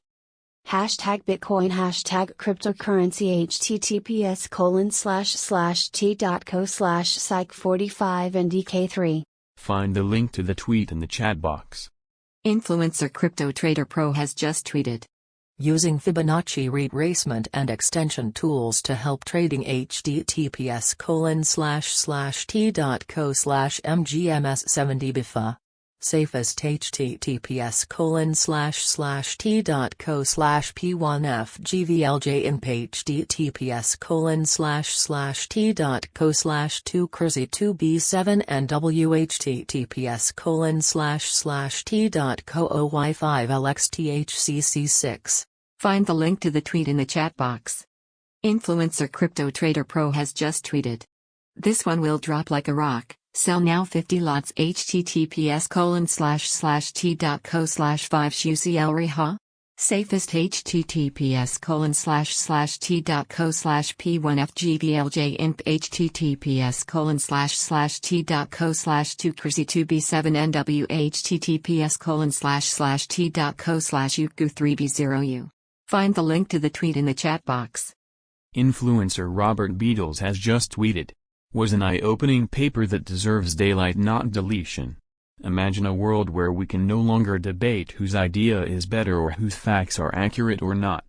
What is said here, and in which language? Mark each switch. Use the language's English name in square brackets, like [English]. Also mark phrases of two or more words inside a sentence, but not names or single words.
[English] Hashtag Bitcoin, hashtag cryptocurrency, https://t.co/psych45 and dk3. Find the link to the tweet in the chat box. Influencer Crypto Trader Pro has just tweeted. Using Fibonacci retracement and extension tools to help trading, https://t.co/mgms70bfa. Safest, https://t.co/p1fgvlj https://t.co/2crazy2b7nw https://t.co/y5lxthcc6. Find the link to the tweet in the chat box. Influencer Crypto Trader Pro has just tweeted. This one will drop like a rock. Sell now 50 lots https://t.co/5shuclreha. Safest https://t.co/p1fgvlj https://t.co/2crazy2b7nw https://t.co/uku3b0u. Find the link to the tweet in the chat box. Influencer Robert Beadles has just tweeted. Was an eye-opening paper that deserves daylight, not deletion. Imagine a world where we can no longer debate whose idea is better or whose facts are accurate or not.